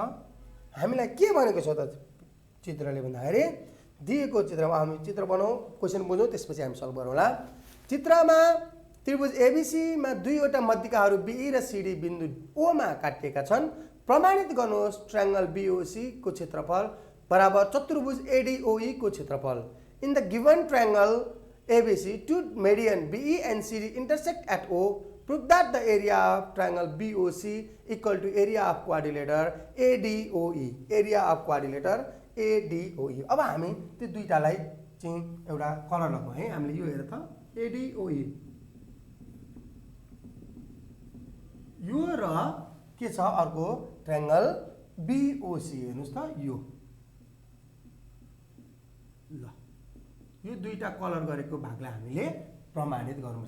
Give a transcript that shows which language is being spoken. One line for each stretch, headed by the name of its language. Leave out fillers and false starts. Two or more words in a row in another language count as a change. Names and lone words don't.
Nepali: हामीलाई के भनेको छ त चित्रले भन्दाखेरि, दिएको चित्रमा हामी चित्र बनाऊ, क्वेशन बुझौँ, त्यसपछि हामी सल्भ गरौँला। चित्रमा त्रिभुज एबीसी मा दुईवटा मध्यिकाहरू बीई र सीडी बिन्दु ओमा काटिएका छन्। प्रमाणित गर्नुहोस् ट्रायंगल बीओसी को क्षेत्रफल बराबर चतुर्भुज एडीओई को क्षेत्रफल।
English: In the given triangle ABC, two median BE and CD intersect at O. Prove that the area of triangle BOC equal to area of quadrilateral ADOE. Area of quadrilateral ADOE.
Nepali: अब हामी त्यो दुईटालाई चाहिँ एउटा कलर लगाउँ है। हामीले यो हेर त ADOE, यो र के छ अर्को ट्रायंगल BOC हेर्नुस् त, यो ल यो दुईटा कलर गरेको भागलाई हामीले प्रमाणित गर्नुपर्छ।